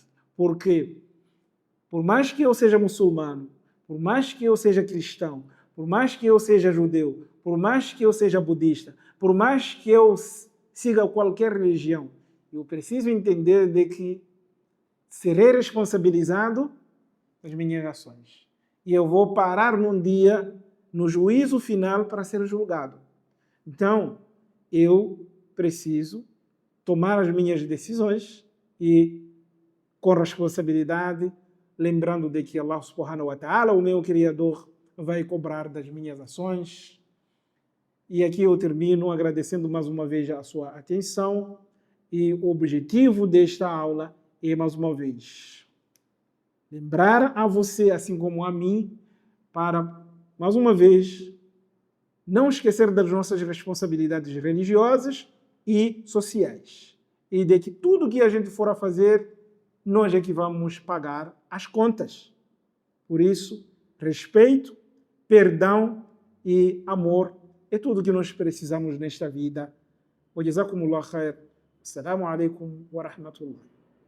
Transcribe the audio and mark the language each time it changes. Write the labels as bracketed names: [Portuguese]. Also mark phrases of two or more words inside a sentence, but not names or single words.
[Portuguese] Porque, por mais que eu seja muçulmano, por mais que eu seja cristão, por mais que eu seja judeu, por mais que eu seja budista, por mais que eu siga qualquer religião, eu preciso entender de que serei responsabilizado pelas minhas ações. E eu vou parar num dia, no juízo final, para ser julgado. Então, eu preciso tomar as minhas decisões e, com responsabilidade, lembrando de que [Arabic] الله سبحانه وتعالى, [Portuguese] o meu Criador, vai cobrar das minhas ações. E aqui eu termino agradecendo mais uma vez a sua atenção e o objetivo desta aula é, mais uma vez, lembrar a você, assim como a mim, para, mais uma vez, não esquecer das nossas responsabilidades religiosas e sociais. E de que tudo que a gente for a fazer, nós é que vamos pagar as contas. Por isso, respeito, perdão e amor é tudo que nós precisamos nesta vida. [Arabic] وجزاكم الله خير. السلام عليكم ورحمة الله.